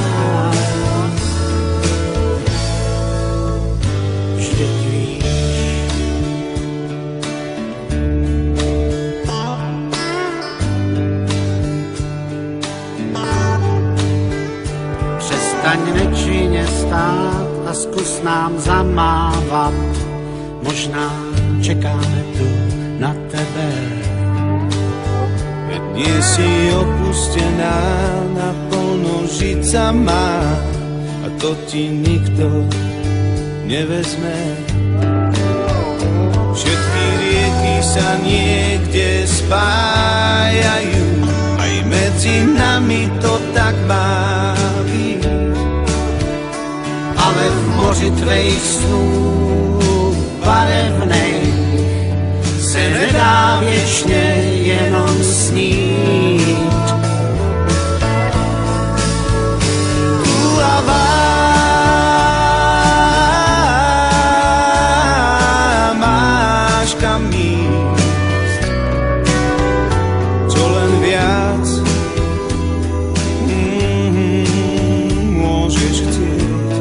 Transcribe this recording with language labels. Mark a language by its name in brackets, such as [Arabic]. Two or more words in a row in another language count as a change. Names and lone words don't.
[Czech] Vždyť víš, přestaň nečinně stát a zkus nám zamávat. Možná čekáme tu na tebe. [Slovak] Nie si opustená, naplno žiť sa má a to ti nikto nevezme. Všetky rieky sa niekde spájajú, aj medzi nami to tak má byť. [Czech] Ale v moři tvejch snů barevnej se nedá věčně jenom snít. [Slovak] Úlava máš kam ísť, čo len viac môžeš chcieť.